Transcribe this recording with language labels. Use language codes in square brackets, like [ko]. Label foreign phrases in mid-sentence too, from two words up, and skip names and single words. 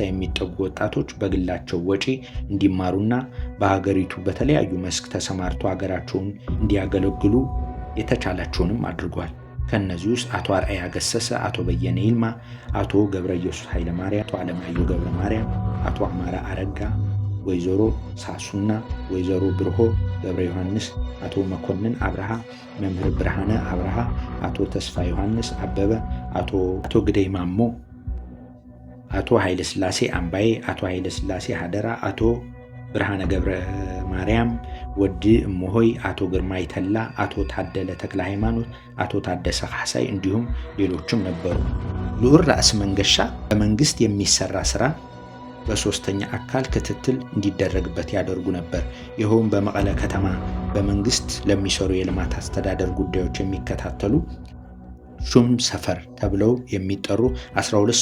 [am] የሚጠጉ ወጣቶች በግላቸው ወጪ እንዲማሩና በሀገሪቱ በተለያዩ መስክ ተሰማርተው ሀገራቸውን እንዲያገለግሉ የተቻላቸውንም አድርጓል። ከነዚህ ውስጥ አቶ አርአያ ገሰሰ፣ አቶ በየነ ይልማ፣ አቶ ገብረ ኢየሱስ ኃይለማርያም፣ አቶ አለማየሁ ገብረ ማርያም፣ አቶ አማራ አረጋ፣ ወይዘሮ ሳሱና፣ ወይዘሮ ብርሆ ገብረ ዮሐንስ፣ አቶ መኮንን አብርሃ፣ መምህር ብርሃነ አብርሃ፣ አቶ ተስፋ ዮሐንስ አበበ፣ አቶ ግደይ ማሞ፣ አቶ ኃይለ ሥላሴ አምባዬ፣ አቶ ኃይለ ሥላሴ ሀደራ፣ አቶ ብርሃነ ገብረ ማርያም ወዲ እሞሆይ፣ አቶ ግርማይ ተላ፣ አቶ ታደለ ተክለ ሃይማኖት፣ አቶ ታደሰ ካሳይ እንዲሁም ሌሎችም ነበሩ። ልዑል ራስ መንገሻ በመንግስት የሚሰራ ስራ በሶስተኛ አካል ክትትል እንዲደረግበት ያደርጉ ነበር። ይኸውም በመቀለ ከተማ በመንግስት ለሚሰሩ የልማት አስተዳደር ጉዳዮች የሚከታተሉ ሹም ሰፈር ተብለው የሚጠሩ 12